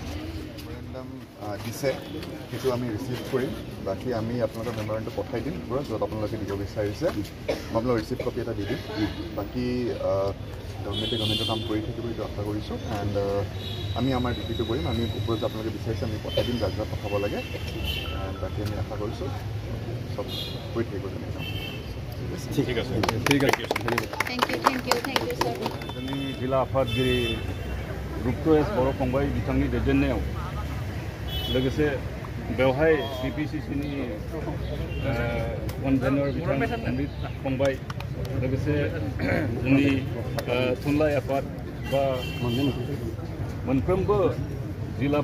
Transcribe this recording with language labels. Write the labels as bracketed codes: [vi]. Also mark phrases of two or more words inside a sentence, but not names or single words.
[as] দিছে সেইটো আমি ৰিচিভ কৰিম বাকী আমি আপোনালোকৰ মেমৰেণ্ডটো পঠাই দিম য'ত আপোনালোকে দিব বিচাৰিছে মই আপোনালোকৰ [en] receive copy [as] এটা দি দিম বাকী গভৰ্ণমেণ্টৰ কাম কৰি থাকিব এইটো আশা কৰিছোঁ এণ্ড আমি আমাৰ ডিউটিটো কৰিম আমি ওপৰত আপোনালোকে বিচাৰিছে আমি পঠাই দিম যাক যাক পঠাব লাগে এণ্ড বাকী আমি আশা কৰিছোঁ চব কৰি থাকিব তেনেকৈ কাম ঠিক আছে [brx] जोंनि जिल्ला आफादगिरि डक्टर S बर' फंबाय बिथांनि दैदेननायाव लोगोसे बेवहाय CPCCनि कनभेनर बिथां अमृत फंबाय लोगोसे जोंनि थुनलाइ आफाद बा मोनफ्रोमबो जिल्ला